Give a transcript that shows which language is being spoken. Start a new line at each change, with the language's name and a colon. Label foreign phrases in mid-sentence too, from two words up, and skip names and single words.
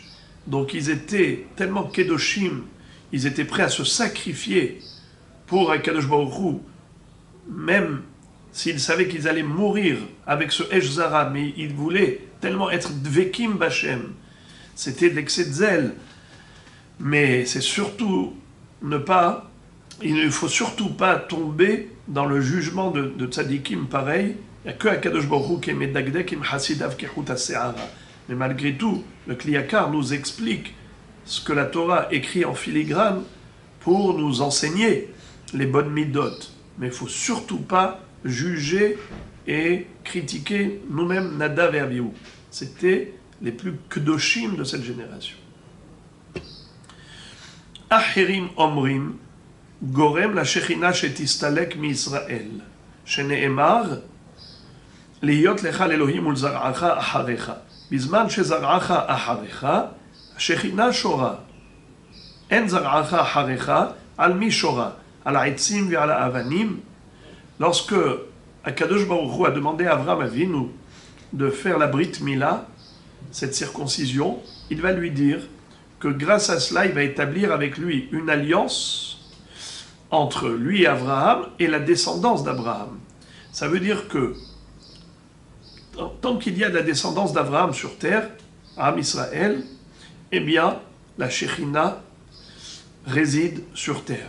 French: Donc ils étaient tellement Kedoshim, ils étaient prêts à se sacrifier pour
Hebrew: הקדוש ברוך הוא,
French: même s'ils savaient qu'ils allaient mourir avec ce
Hebrew: אש זרה,
French: mais ils voulaient tellement être
Hebrew: דבקים בשם.
French: C'était de l'excès de zèle. Mais c'est surtout il ne faut surtout pas tomber dans le jugement de tzadikim pareil. Il n'y a que
Hebrew: הקדוש ברוך הוא
French: qui est
Hebrew: מדקדק עם חסידיו כחוט השערה.
French: Mais malgré tout, le Kliyakar nous explique ce que la Torah écrit en filigrane pour nous enseigner les bonnes midot. Mais il ne faut surtout pas juger et critiquer nous-mêmes Nadav et Abihu. C'était les plus kedoshim de cette génération.
Hebrew: אחרים אומרים, גורם לשכינה שתסתלק מישראל, שנאמר, להיות לך לאלוהים ולזרעך אחריך. בזמן שזרעך אחריך, השכינה שורה. אין זרעך אחריך, על מי שורה? על העצים ועל האבנים?
French: Lorsque
Hebrew: הקדוש ברוך הוא
French: a demandé à
Hebrew: אברהם אבינו
French: de faire la
Hebrew: ברית מילה,
French: cette circoncision, il va lui dire que grâce à cela, il va établir avec lui une alliance entre lui et Abraham et la descendance d'Abraham. Ça veut dire que tant qu'il y a de la descendance d'Abraham sur terre,
Hebrew: עם ישראל,
French: eh bien, la Shekhinah réside sur terre.